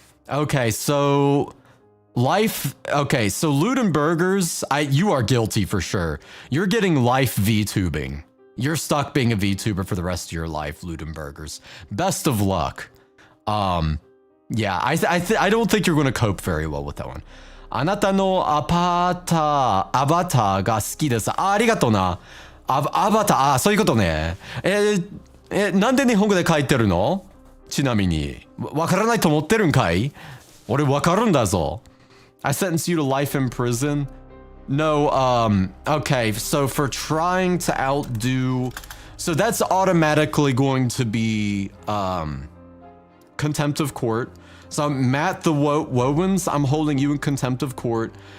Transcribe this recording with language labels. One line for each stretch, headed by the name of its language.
English: Okay, so life. Okay, so Luden Burgers. You are guilty for sure. You're getting life VTubing. You're stuck being a VTuber for the rest of your life, Luden Burgers. Best of luck. Yeah, I don't think you're going to cope very well with that one.
Japanese: あなたのアバターが好きです。ありがとうな。アバター、そういうことね。なんで日本語で書いてるの？ちなみに。わからないと思ってるんかい？俺わかるんだぞ。
English: I sentence you to life in prison. No, okay, so for trying to outdo... So that's automatically going to be, contempt of court. So Matt the Wowens, I'm holding you in contempt of court.